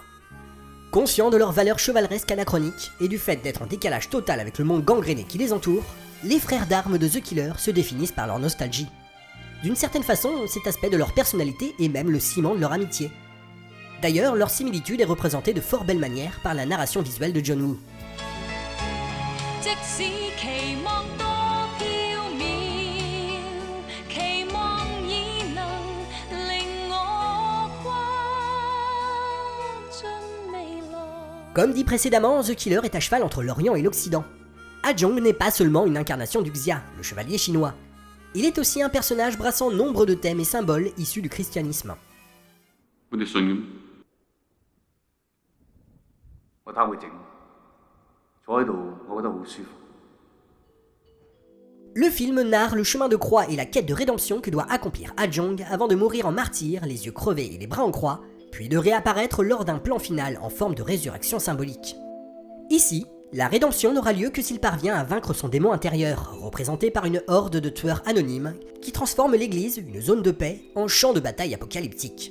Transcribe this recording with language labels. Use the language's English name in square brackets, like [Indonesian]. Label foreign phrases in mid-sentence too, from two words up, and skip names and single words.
[French] Conscients de leur valeur chevaleresque anachronique et du fait d'être en décalage total avec le monde gangréné qui les entoure, les frères d'armes de The Killer se définissent par leur nostalgie. D'une certaine façon, cet aspect de leur personnalité est même le ciment de leur amitié. D'ailleurs, leur similitude est représentée de fort belle manière par la narration visuelle de John Woo. [Cantonese] 即使期望多飄渺，期望已能令我跨進未來。 [French] Comme dit précédemment, The Killer est à cheval entre l'Orient et l'Occident. Ah-Jong n'est pas seulement une incarnation du Xia, le chevalier chinois. Il est aussi un personnage brassant nombre de thèmes et symboles issus du christianisme. [Cantonese] 我哋信咁，我貪佢整，坐喺度我覺得好舒服。 [French] Le film narre le chemin de croix et la quête de rédemption que doit accomplir Ah-Jong avant de mourir en martyr, les yeux crevés et les bras en croix, puis de réapparaître lors d'un plan final en forme de résurrection symbolique. Ici, la rédemption n'aura lieu que s'il parvient à vaincre son démon intérieur, représenté par une horde de tueurs anonymes qui transforme l'église, une zone de paix, en champ de bataille apocalyptique.